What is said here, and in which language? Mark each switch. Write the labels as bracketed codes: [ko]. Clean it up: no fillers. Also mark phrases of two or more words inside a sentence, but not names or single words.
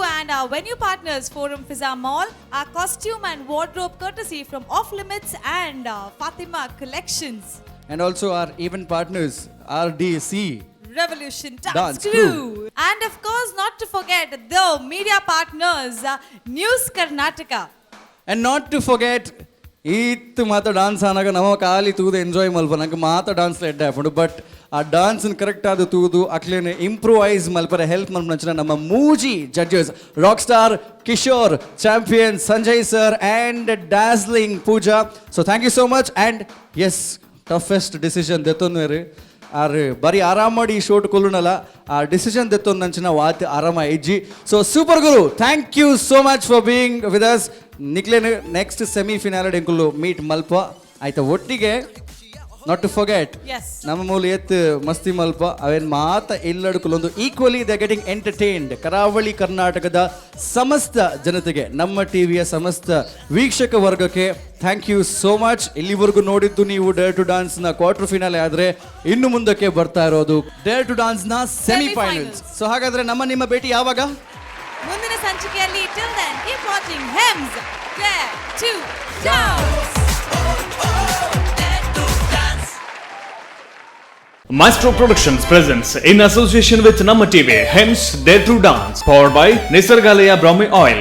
[en] And our venue partners, Forum Fizza Mall, our costume and wardrobe courtesy from Off Limits and Fatima Collections. And also our event partners, RDC. Revolution Dance Crew. And of course, not to forget the media partners, News Karnataka. And not to forget, [tcy] ಈತ್ ಮಾತ್ರ ಡಾನ್ಸ್ ಆನಾಗ ನಾವು ಖಾಲಿ ತೂದು ಎಂಜಾಯ್ ಮಲ್ಪ ನಂಗೆ ಮಾತ್ರ ಡಾನ್ಸ್ ಎಡ್ಡೆ ಹಾಕೊಂಡು ಬಟ್ ಆ ಡಾನ್ಸನ್ನು ಕರೆಕ್ಟ್ ಆದ ತೂದು ಅಕ್ಲೇನೆ ಇಂಪ್ರೂವೈಸ್ ಮಲ್ಪರ ಹೆಲ್ಪ್ ಮಲ್ಪನ ನಮ್ಮ ಮೂಜಿ ಜಡ್ಜಸ್ ರಾಕ್ ಸ್ಟಾರ್ ಕಿಶೋರ್ ಚಾಂಪಿಯನ್ ಸಂಜಯ್ ಸರ್ [en] and dazzling [tcy] ಪೂಜಾ. [en] so thank you so much and as toughest decision [tcy] ದೆತ್ತೊಂದು ಆರು ಬರೀ ಆರಾಮ ಮಾಡಿ ಈ ಶೋಟ್ ಕೊಲ್ಲುನಲ್ಲ ಆ ಡಿಸಿಷನ್ ದೆತ್ತೊಂದು ನಂಚಿನ ವಾತ್ ಆರಾಮ ಇಜ್ಜಿ. [en] so super guru, thank you so much for being with us. [tcy] ನಿಕ್ಲೇನು [en] next semifinal [tcy] ಎಂಕುಲು ಮೀಟ್ ಮಲ್ಪ ಆಯ್ತಾ ಒಟ್ಟಿಗೆ. [en] not to forget [tcy] ನಮ್ಮ ಮೂಲ ಎತ್ ಮಸ್ತಿ ಮಲ್ಪ ಅವೇನು ಮಾತ ಎಲ್ಲಡ್ಕುಲೊಂದು [en] equally the getting entertained. [kn] ಕರಾವಳಿ ಕರ್ನಾಟಕದ ಸಮಸ್ತ ಜನತೆಗೆ, ನಮ್ಮ ಟಿವಿಯ ಸಮಸ್ತ ವೀಕ್ಷಕ ವರ್ಗಕ್ಕೆ [en] thank you so much. [kn] ಇಲ್ಲಿವರೆಗೂ ನೋಡಿದ್ದು ನೀವು ಡೇರ್ ಟು ಡಾನ್ಸ್ನ [en] quarter finale [kn] ಆದರೆ ಇನ್ನು ಮುಂದಕ್ಕೆ ಬರ್ತಾ ಇರೋದು ಡೇರ್ ಟು ಡಾನ್ಸ್ನ ಸೆಮಿಫೈನಲ್ಸ್. ಸೊ ಹಾಗಾದರೆ ನಿಮ್ಮ ಭೇಟಿ ಯಾವಾಗ? ಮುಂದಿನ ಸಂಚಿಕೆಯಲ್ಲಿ. [en] Till then, keep watching Hems Dare to Dance. Maestro Productions presents in association with Namma TV, Hems Dare to Dance, powered by Nisargalaya Brahmi Oil,